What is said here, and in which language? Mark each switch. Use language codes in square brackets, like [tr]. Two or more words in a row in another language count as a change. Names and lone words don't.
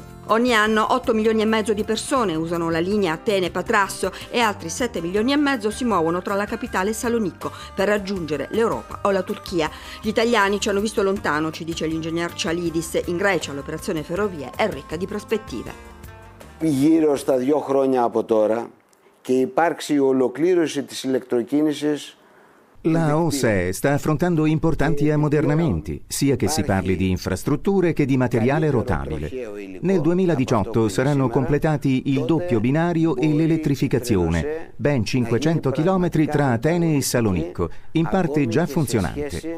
[it] Ogni anno 8 milioni e mezzo di persone usano la linea Atene-Patrasso e altri 7 milioni e mezzo si muovono tra la capitale e Salonicco per raggiungere l'Europa o la Turchia. Gli italiani ci hanno visto lontano, ci dice l'ingegner Tsalidis. In Grecia l'operazione ferrovie è ricca di prospettive. [el] Γύρω στα 2 χρόνια από τώρα και υπάρξει η ολοκλήρωση της ηλεκτροκίνησης. [it] La OSE sta affrontando importanti ammodernamenti, sia che si parli di infrastrutture che di materiale rotabile. Nel 2018 saranno completati il doppio binario e l'elettrificazione, ben 500 km tra Atene e Salonicco, in parte già funzionante.